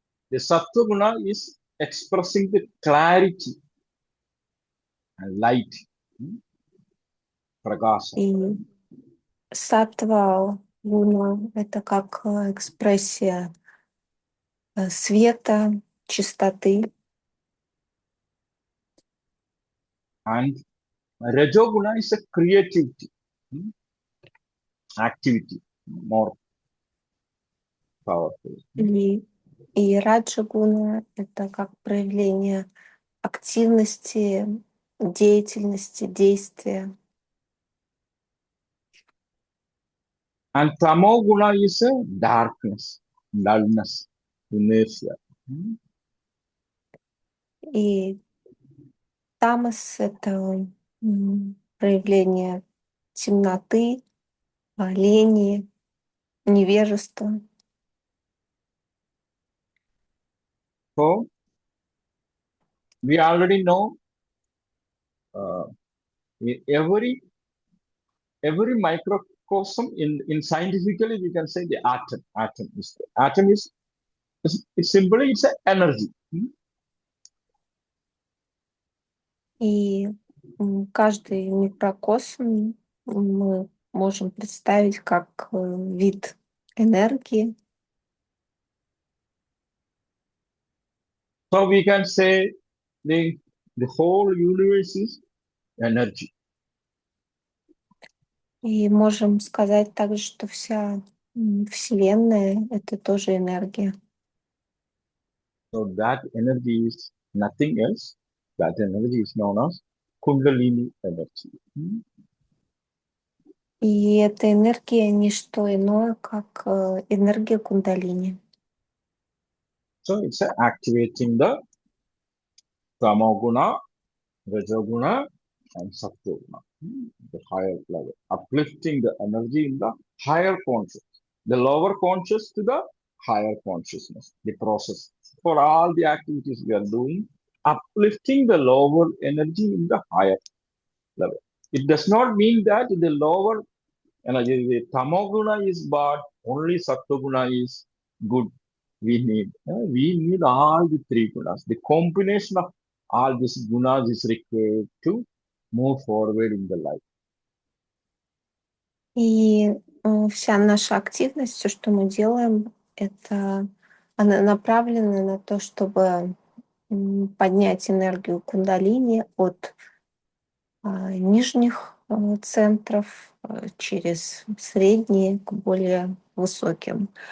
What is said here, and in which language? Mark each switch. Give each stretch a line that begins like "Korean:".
English: The Sattva guna is expressing the clarity and light, prakasa.
Russian: И саттва гуна — это как экспрессия света, чистоты.
English: And Rajoguna is a creativity, activity, more powerful.
Russian: И раджа-гуна — это как проявление активности, деятельности, действия.
English: And Tamoguna is a darkness, dullness, inertia.
Russian: И тамас — это проявление темноты, лени, невежества.
English: So we already know every microcosm in scientifically we can say the atom is it's simply it's an energy.
Russian: И каждый микрокосм мы можем представить как вид энергии.
English: So we can say the whole universe is energy.
Russian: И можем сказать также, что вся Вселенная — это тоже энергия.
English: So that energy is nothing else. That energy is known as Kundalini energy.
Russian: И эта энергия — не что иное, как энергия кундалини.
English: So it's activating the Tamoguna, Rajoguna, and Sattoguna, the higher level, uplifting the energy in the higher conscious, the lower conscious to the higher consciousness, the process. For all the activities we are doing, uplifting the lower energy in the higher level. It does not mean that the lower energy, the tamoguna is bad, only sattoguna is good. We need all the three gunas. The combination of all these gunas is required to move forward in the life.
Russian: И вся наша активность, все, что мы делаем, это она направлена на то, чтобы поднять энергию кундалини от нижних центров через средние к более высоким.